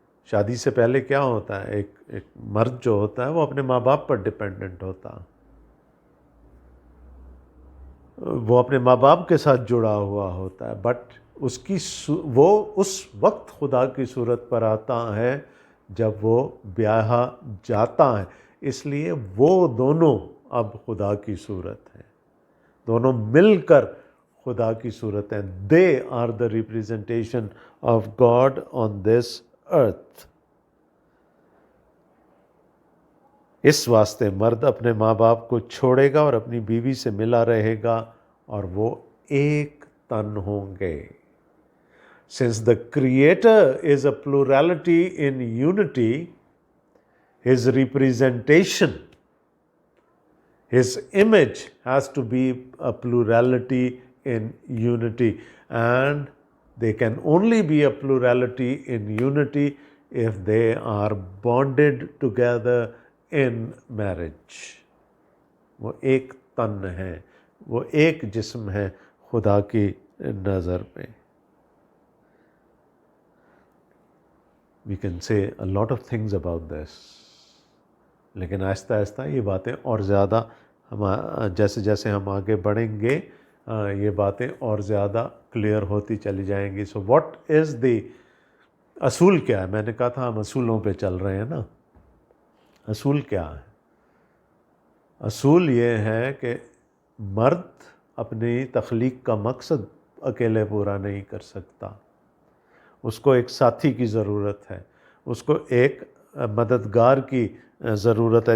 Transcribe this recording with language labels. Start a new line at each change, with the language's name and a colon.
Urdu: شادی سے پہلے کیا ہوتا ہے، ایک مرد جو ہوتا ہے وہ اپنے ماں باپ پر ڈپینڈنٹ ہوتا ہے، وہ اپنے ماں باپ کے ساتھ جڑا ہوا ہوتا ہے، بٹ وہ اس وقت خدا کی صورت پر آتا ہے جب وہ بیاہا جاتا ہے، اس لیے وہ دونوں اب خدا کی صورت ہے، دونوں مل کر خدا کی صورت ہیں.
English: They are the representation of God on this earth.
Urdu: اس واسطے مرد اپنے ماں باپ کو چھوڑے گا اور اپنی بیوی سے ملا رہے گا اور وہ ایک تن ہوں گے.
English: Since the Creator is a plurality in unity, His representation, His image has to be a plurality in unity. And they can only be a plurality in unity if they are bonded together in marriage.
Urdu: وہ ایک تن ہے، وہ ایک جسم ہے خدا کی نظر میں.
English: We can say a lot of things about this.
Urdu: لیکن آہستہ آہستہ یہ باتیں اور زیادہ جیسے جیسے ہم آگے بڑھیں گے یہ باتیں اور زیادہ کلیئر ہوتی چلی جائیں گی.
English: so what is the
Urdu: اصول کیا ہے؟ میں نے کہا تھا ہم اصولوں پہ چل رہے ہیں نا. اصول کیا ہے؟ اصول یہ ہے کہ مرد اپنی تخلیق کا مقصد اکیلے پورا نہیں کر سکتا، اس کو ایک ساتھی کی ضرورت ہے، اس کو ایک مددگار کی ضرورت ہے.